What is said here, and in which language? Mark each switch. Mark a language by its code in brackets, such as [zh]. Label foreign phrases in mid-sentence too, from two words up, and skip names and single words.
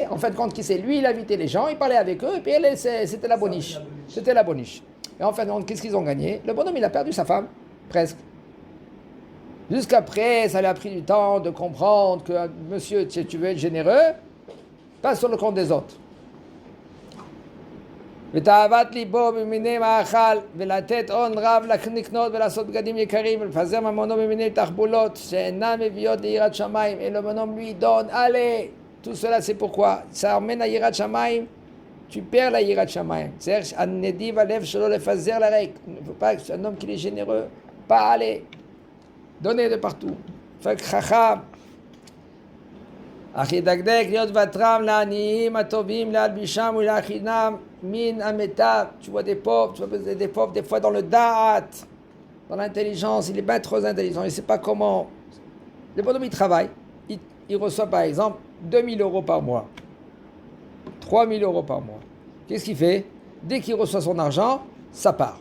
[fr] En fin de compte, qui c'est? Lui, il invitait les gens, il parlait avec eux, et puis elle, c'était la boniche. C'était la boniche. Et en fin de compte, qu'est-ce qu'ils ont gagné? Le bonhomme, il a perdu sa femme, presque. Jusqu'après, ça lui a pris du temps de comprendre que, monsieur, si tu veux être généreux, pas sur le compte des autres. [he] ותאוות ליבו במיני מאכל ולתת הון רב לקנות ולעשות בגדים יקרים ולפזר ממונו במיני תחבולות שאינן מביאות ליראת שמיים. [fr] Et le bonhomme lui donne, allez, tout cela c'est pourquoi ça emmène à [he] יראת שמיים, [fr] tu perds la [he] יראת שמיים. C'est-à-dire הנדיב הלב שלו לפזר לריק. [fr] Il ne faut pas que un homme qui est généreux, pas aller donner de partout. Fait que [he] chacham אך ידקדק להיות ותרם לעניים הטובים להלבישם ולהכינם מן המיטב. [fr] Tu vois des pauvres, des fois dans le da'at, dans l'intelligence, il est bien trop intelligent, il ne sait pas comment. Le bonhomme, il travaille, il reçoit par exemple 2000 euros par mois, 3000 euros par mois. Qu'est-ce qu'il fait? Dès qu'il reçoit son argent, ça part.